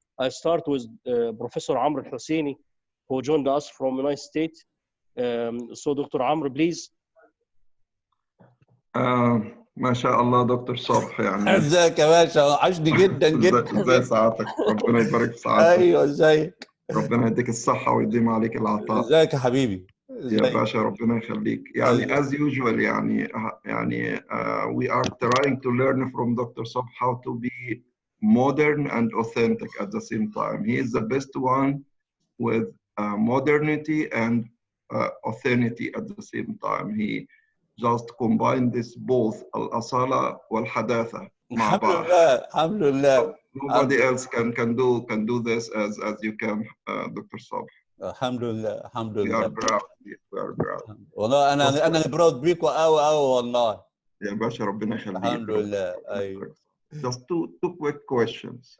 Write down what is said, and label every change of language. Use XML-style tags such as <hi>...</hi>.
<en>I start with Professor Amr Husseini, who joined us from United States. So Dr. Amr, please.</en> <ar>ما شاء الله دكتور صبح، يعني ازيك يا باشا، وحشني جدا جدا. ازاي سعادتك؟ ربنا يبارك في سعادتك. ايوه ازيك؟ ربنا يديك الصحة ويديم عليك العطاء. ازيك يا حبيبي؟ يا باشا ربنا يخليك. يعني</ar> <en>as usual يعني we are trying to learn from Dr. Sobh how to be modern and authentic at the same time. He is the best one with modernity and authenticity at the same time. He just combine this both</en> <ar>الأصالة والحداثة مع بعض. الحمد لله.</ar> <en>Nobody else can do this as you can, Dr. Sobh.</en> <ar>الحمد لله الحمد لله.</ar> <en>We are proud. We are proud.</en> <ar>والله انا</ar> <en>proud</en> <ar>بيكوا قوي قوي والله. يا باشا ربنا يخليك. الحمد لله. ايوه.</ar> <en>Just two quick questions.</en>